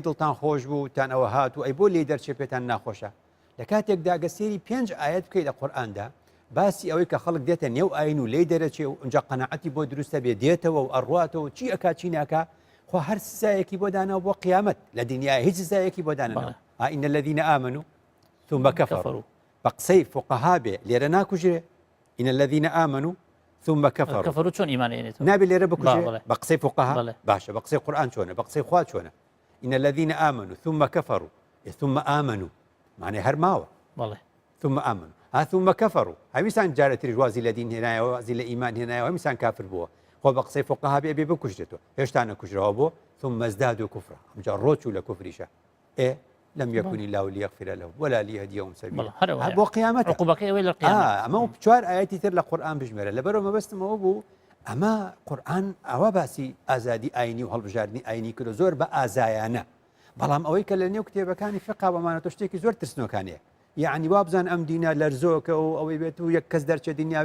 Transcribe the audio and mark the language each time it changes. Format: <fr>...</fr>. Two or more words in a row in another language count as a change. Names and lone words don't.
<ckb>دڵتان خۆش بوو تان ئەوە هاتوو ئەی بۆ لێ دەرچێ پێتان ناخۆشە لە کاتێکدا گەسێری 5 ئاەت بکەیت لە قورئاندا باسی ئەوەی کە خەڵک دێتە نێو ئاین و لێ دەرەچێ و ئەنجا قەنەعەتی بۆ دروستە بێ دێتەوە و ئەڕواتەوە چی ئەکا چی ناکە خۆ هەر سزایەکی بۆ داناوە بۆ قیامەت لە دنیای هیچ سزایەکی بۆ دانەوە</ckb> <ar>ئین الذین آمنوا ثم كفروا</ar> <ckb>بقسەی فقها بێ لێرە ناکوژرێ</ckb> <ar>إن الذين آمنوا ثم كفروا</ar> <ckb>چۆن ئیمانێنێتەوە نابێ لێرە بکوژێ بە قسەی فقها باشە بە قسەی قورئان چۆنە بە قسەی خوا چۆنە</ckb> <ar>إن الذين آمنوا ثم كفروا ثم آمنوا</ar> <ckb>معنی هەر ماوە</ckb> <ar>ثم آمنوا ثم كفروا</ar> <ckb>هەمیسان جارەتری وازی لە دین هێنایەوە وازی لە ئیمان هێنایەوە هەمیسان کافر بووە خۆ بە قسەی فقها بێ بکوژێتەوە هێشتا نەکوژراوە بۆ</ckb> <ar>ثم ازدادوا كفرا</ar> <ckb>ئەمجا ڕۆچوو لە کوفریشە</ckb> <ar>لم يكن الله ليغفر له ولا ليهديهم سبيلا</ar> <ckb>بۆ قیامەت عقوبەکەی ئەوەی لە قیامەت ئەمە 4 ئاەتی تر لە قورئان بژمێرە لەبەرەوە مەبەستمەوە بوو ئەمە قورئان ئەوە باسی ئازادی ئاینی و هەڵبژاردننی ئاینی کرد زۆر بە ئازایانە بەڵام ئەوەی کە لە نێو کتێبەکانی فقها بەمانەتۆ شتێکی زۆر ترسنۆکانەیە یعنی وابزان ئەم دینە لەرزۆکە و ئەوەی بێت و یەک کەس دەرچێت دنیا</ckb>